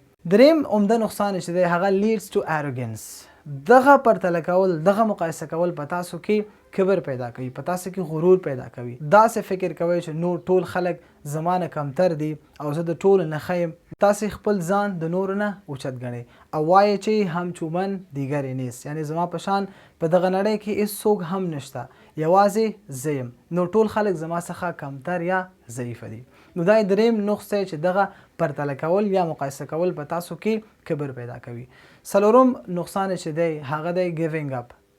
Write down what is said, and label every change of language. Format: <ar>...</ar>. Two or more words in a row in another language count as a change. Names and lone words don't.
<ps>دریم عمده نقصان چې دی هغه</ps> <en>leads to arrogance.</en> <ps>دغه پرتله کول، دغه مقایسه کول په تاسو کې کبر پیدا کوي، په تاسو کې غرور پیدا کوي. داسې فکر کوئ چې نور ټول خلک زما نه کمتر دي او زه د ټولو نه ښه یم. تاسې خپل ځان د نورو نه اوچت ګڼئ او وایئ چې</ps> <fa>هم چومن دیگر نیست،</fa> <ps>یعنی زما په شان په دغه نړۍ کې هېڅوک هم نشته، یوازې زه یم، نو ټول خلک زما څخه کمتر یا ضعیفه دي. نو دا دریم نقص دی چې دغه پرتله کول یا مقایسه کول په تاسو کې کبر پیدا کوي. څلورم نقصان چې دی هغه دی</ps> <en>giving up.</en>